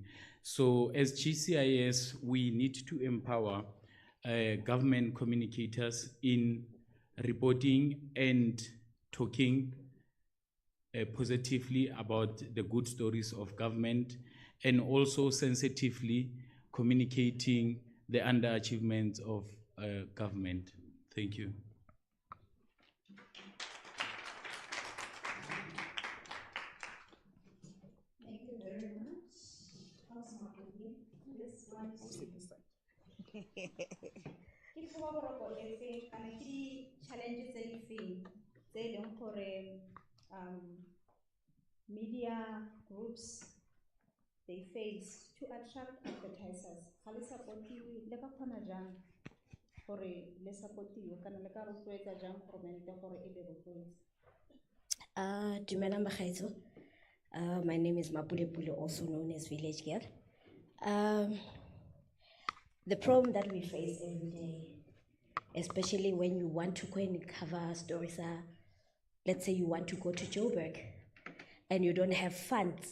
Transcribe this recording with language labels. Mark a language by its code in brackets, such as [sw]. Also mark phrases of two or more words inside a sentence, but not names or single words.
[en] So as GCIS, we need to empower government communicators in reporting and talking positively about the good stories of government, and also sensitively communicating the underachievements of government. Thank you. Thank you very much. Councilor Mapudi, this one. [tn] Ke tlhoba gore e feng kana ke di-challenges tse di feng tse e leng gore [en] media groups they face to attract advertisers. [tn] Ga le supportiwe le ka kgona jang gore le supportiwe kana le ka rotloetsa jang government gore e le rotloetse? Dumelang bagaetsho. [en] My name is Mapule Pule, also known as Village Girl. The problem that we face every day, especially when you want to go and cover stories, let's say you want to go to Joburg and you don't have funds.